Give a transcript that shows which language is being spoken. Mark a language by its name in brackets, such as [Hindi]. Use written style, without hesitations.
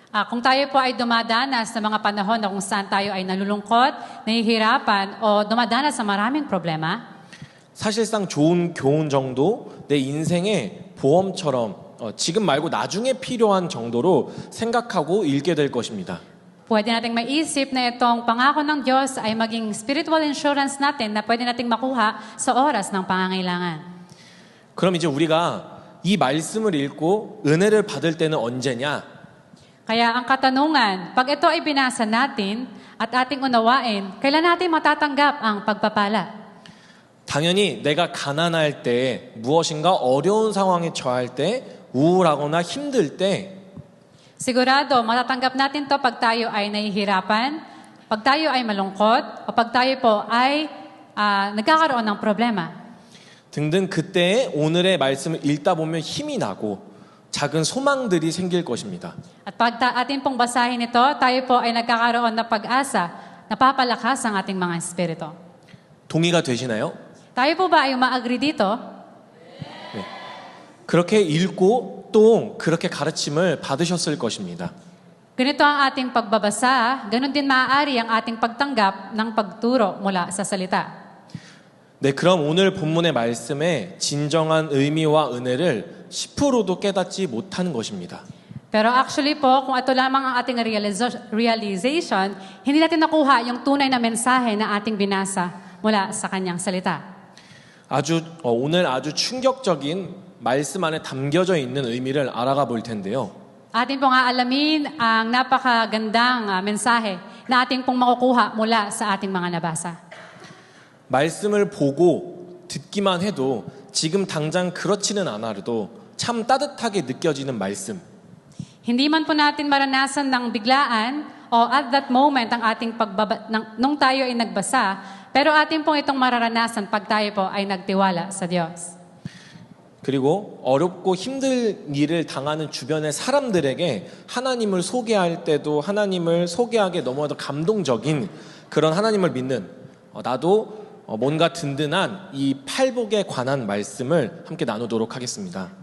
[Filipino] Kung tayo po ay dumadanas sa mga panahon na kung saan tayo ay nalulungkot, nahihirapan o dumadanas sa maraming problema, [Korean] 사실상 좋은 교훈 정도 내 인생의 보험처럼 지금 말고 나중에 필요한 정도로 생각하고 읽게 될 것입니다. [Filipino] pwede nating maisip na itong pangako ng Diyos ay maging [English] spiritual insurance [Filipino] natin na pwede nating makuha sa oras ng pangangailangan. [Korean] 그럼 이제 우리가 이 말씀을 읽고 은혜를 받을 때는 언제냐? [Filipino] Kaya ang katanungan, pag ito ay binasa natin at ating unawain, kailan natin matatanggap ang pagpapala? [Korean] 당연히 내가 가난할 때, 무엇인가 어려운 상황에 처할 때, 우울하거나 힘들 때, [Filipino] Sigurado, matatanggap natin to pag tayo ay nahihirapan, pag tayo ay malungkot, o pag tayo po ay nagkakaroon ng problema. [Korean] 등등 그때에 오늘의 말씀을 읽다 보면 힘이 나고 작은 소망들이 생길 것입니다. [Filipino] At pag atin pong basahin ito, tayo po ay nagkakaroon ng pag-asa, napapalakas ang ating mga espiritu. [Korean] 동의가 되시나요? [Filipino] Tayo po ba ay ma-agree dito? [Korean] 네. 그렇게 읽고 또 그렇게 가르침을 받으셨을 것입니다. [Filipino] Ganito ang ating pagbabasa, ganun din maaari ang ating pagtanggap ng pagturo mula sa salita. [Korean] 네, 그럼 오늘 본문의 말씀의 진정한 의미와 은혜를 10%도 깨닫지 못하는 것입니다. [Filipino] Pero actually po, kung ito lamang ang ating realization, hindi natin nakuha yung tunay na mensahe na ating binasa mula sa kanyang salita. [Korean] 오늘 아주 충격적인 말씀 안에 담겨져 있는 의미를 알아가 볼 텐데요. [Filipino] Atin pong aalamin ang napakagandang mensahe na ating pong makukuha mula sa ating mga nabasa. [Korean] 말씀을 보고 듣기만 해도 지금 당장 그렇지는 않아도 참 따뜻하게 느껴지는 말씀. [Filipino] Hindi man po natin maranasan ng biglaan o [English] at that moment [Filipino] ang ating nung tayo ay nagbasa, pero atin pong itong mararanasan pag tayo po ay nagtiwala sa Diyos. [Korean] 그리고 어렵고 힘든 일을 당하는 주변의 사람들에게 하나님을 소개할 때도 하나님을 소개하기에 너무나도 감동적인 그런 하나님을 믿는 나도 뭔가 든든한 이 팔복에 관한 말씀을 함께 나누도록 하겠습니다.